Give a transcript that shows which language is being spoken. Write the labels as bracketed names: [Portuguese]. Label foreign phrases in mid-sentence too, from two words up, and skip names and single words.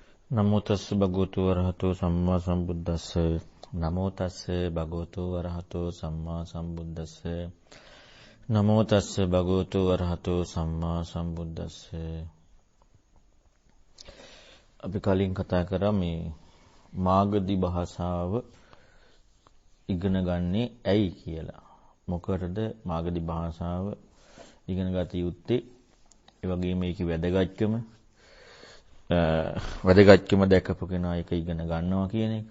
[Pali] නමෝ තස්ස භගවතු වරහතෝ සම්මා සම්බුද්දස්ස නමෝ තස්ස භගවතු වරහතෝ සම්මා සම්බුද්දස්ස නමෝ තස්ස භගවතු වරහතෝ සම්මා සම්බුද්දස්ස. [Sinhala] අපි කලින් කතා කරා මේ මාගධි භාෂාව ඉගෙන ගන්නේ ඇයි කියලා. මොකටද මාගධි භාෂාව ඉගෙන ගත යුත්තේ? ඒ වගේම මේකේ වැදගත්කම දැකපු කෙනා ඒක ඉගෙන ගන්නවා කියන එක.